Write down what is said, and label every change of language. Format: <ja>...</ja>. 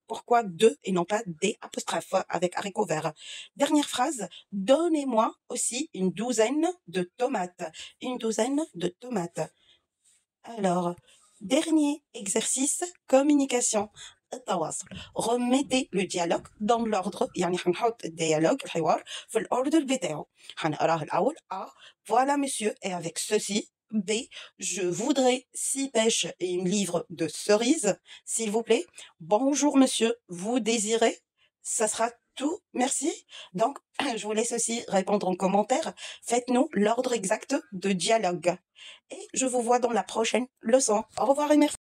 <fr>Pourquoi 2 et non pas des apostrophes avec haricots verts. Dernière phrase, donnez-moi aussi une douzaine de tomates. Une douzaine de tomates. Alors, dernier exercice, communication.</fr> <ar>التواصل.</ar> <fr>Remettez le dialogue dans l'ordre.</fr> <ar>يعني هنحط الديالوج الحوار في الأوردر بتاعه. هنقراه الأول. A.</ar> <fr>Voilà monsieur et avec ceci. B. Je voudrais 6 pêches et une livre de cerises, s'il vous plaît. Bonjour monsieur, vous désirez? Ça sera tout, merci. Donc, je vous laisse aussi répondre en commentaire. Faites-nous l'ordre exact de dialogue. Et je vous vois dans la prochaine leçon. Au revoir et merci.</fr>